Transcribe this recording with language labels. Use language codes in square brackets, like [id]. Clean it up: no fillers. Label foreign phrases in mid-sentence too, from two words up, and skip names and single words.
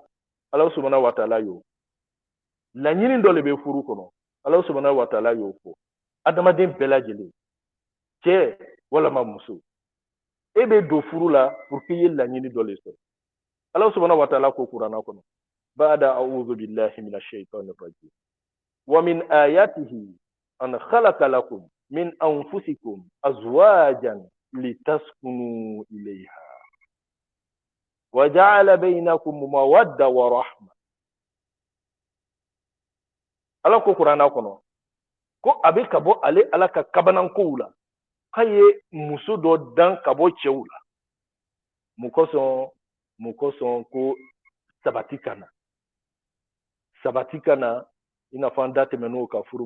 [ar] الله سبحانه وتعالى [bm] y'o laɲini dɔ de bɛ furu kɔnɔ [ar] الله سبحانه وتعالى [bm] y'o fɔ adamaden bɛɛ lajɛlen cɛ walama muso e bɛ don furu la [fr] pour que [bm] i ye laɲini dɔ de sɔrɔ [ar] الله سبحانه وتعالى [bm] ko kuranna kɔnɔ [ar] بعد أعوذ بالله من الشيطان الرجيم ومن آياته أن خلق لكم من أنفسكم أزواجا لتسكنوا إليها وجعل بينكم مودة ورحمة [bm] ala ko kuranna kɔnɔ ko a bɛ ka bɔ ale ala ka kabanankow la k'a ye muso dɔ dan ka bɔ cɛw la mun kosɔn ko sabati ka na i n'a fɔ an da tɛmɛn'o ka furu